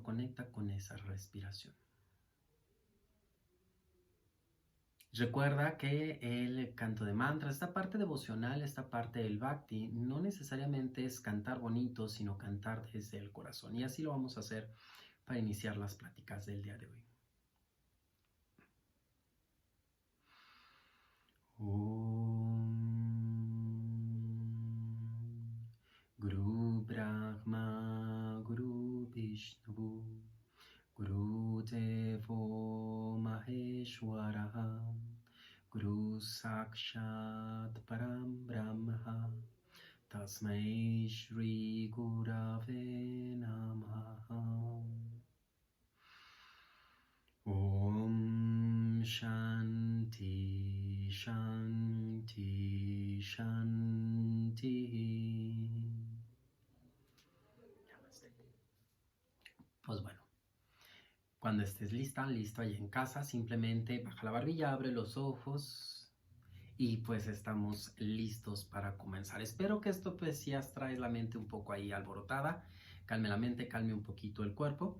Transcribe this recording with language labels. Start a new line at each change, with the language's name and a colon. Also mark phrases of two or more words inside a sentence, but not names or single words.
Spanish: Conecta con esa respiración. Recuerda que el canto de mantra, esta parte devocional, esta parte del bhakti, no necesariamente es cantar bonito, sino cantar desde el corazón. Y así lo vamos a hacer para iniciar las pláticas del día de hoy.
Sanskrit: ॐ गुरु ब्रह्मा गुरु विष्णु गुरु देवो महेश्वर गुरु साक्षात् परम ब्रह्म तस्मै श्री गुरवे नमः. ॐ शान्ति शान्ति शान्ति.
Spanish: Pues bueno, cuando estés lista, listo ahí en casa, simplemente baja la barbilla, abre los ojos y pues estamos listos para comenzar. Espero que esto pues si traes la mente un poco ahí alborotada, calme la mente, calme un poquito el cuerpo.